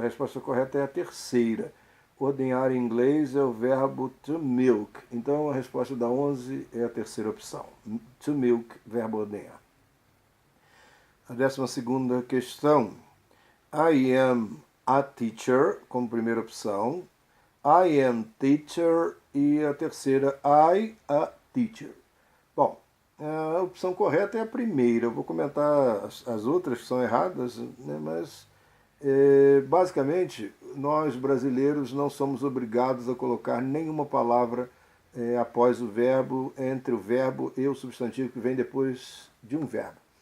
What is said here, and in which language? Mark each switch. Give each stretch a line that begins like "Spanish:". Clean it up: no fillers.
Portuguese: A resposta correta é a terceira. Ordenhar em inglês é o verbo to milk. Então a resposta da 11 é a terceira opção. To milk, verbo ordenhar. A 12ª questão. I am a teacher, como primeira opção.
English: I am teacher e a terceira, I a teacher.
Portuguese: Bom, a opção correta é a primeira. Eu vou comentar as outras que são erradas, né, mas basicamente nós brasileiros não somos obrigados a colocar nenhuma palavra após o verbo, entre o verbo e o substantivo que vem depois de um verbo.